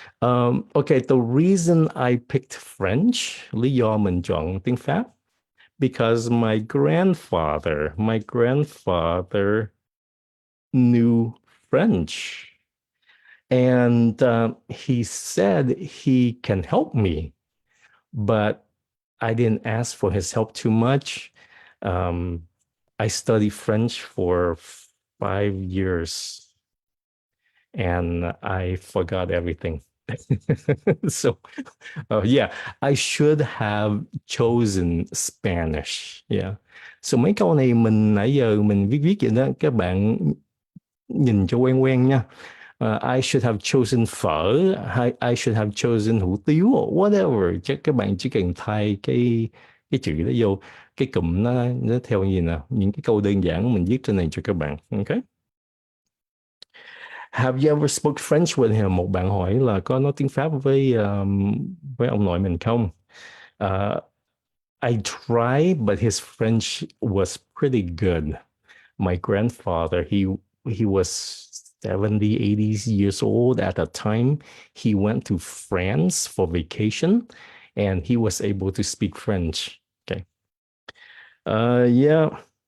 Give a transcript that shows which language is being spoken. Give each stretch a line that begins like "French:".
English: Okay, the reason I picked French,
Vietnamese: lý do mình chọn tiếng Pháp,
English: because my grandfather knew French, and he said he can help me, but I didn't ask for his help too much. I studied French for 5 years and I forgot everything. So, yeah, I should have chosen Spanish. Yeah.
Vietnamese: So mấy câu này mình nãy giờ mình viết vậy đó, các bạn nhìn cho quen quen nha.
English: I should have chosen phở, I should have chosen hủ tiếu, or whatever.
Vietnamese: Chắc các bạn chỉ cần thay cái chữ đó vô, cái cụm nó theo gì nào, những cái câu đơn giản mình viết trên này cho các bạn.
English: Okay. Have you ever spoke French with him?
Vietnamese: Một bạn hỏi là có nói tiếng Pháp với ông nội mình không?
English: I tried, but his French was pretty good. My grandfather, he was 70, 80 years old at the time. He went to France for vacation and he was able to speak French. Okay. Yeah.